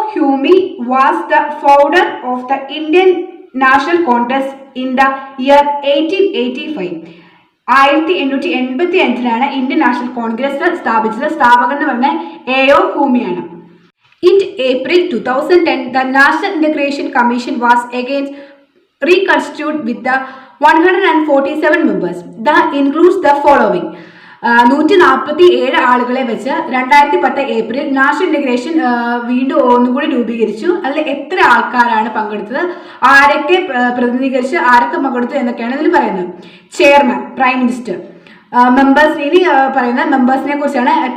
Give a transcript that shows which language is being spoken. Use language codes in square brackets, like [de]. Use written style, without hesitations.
[en] Hume was the founder of the Indian National Congress in the year 1885. [ml] 1885 Indian national Congress സ്ഥാപിച്ചത്. സ്ഥാപകൻ എന്ന് പറഞ്ഞ A.O. ഹൂമിയാണ്. [en] In April 2010, the National Integration Commission was again reconstituted with the 147 members. That includes the following. [ml] 147 ആളുകളെ വെച്ച് 2010 April national integration വീണ്ടും ഒന്നുകൂടി രൂപീകരിച്ചു. അതിൽ എത്ര ആൾക്കാരാണ് പങ്കെടുത്തത്, ആരൊക്കെ പ്രതിനിധീകരിച്ച് ആരൊക്കെ പങ്കെടുത്തു എന്നൊക്കെയാണ് ഇതിൽ പറയുന്നത്. Chairman, prime minister. മെമ്പേഴ്സ്, ഇനി പറയുന്ന മെമ്പേഴ്സിനെ കുറിച്ചാണ്.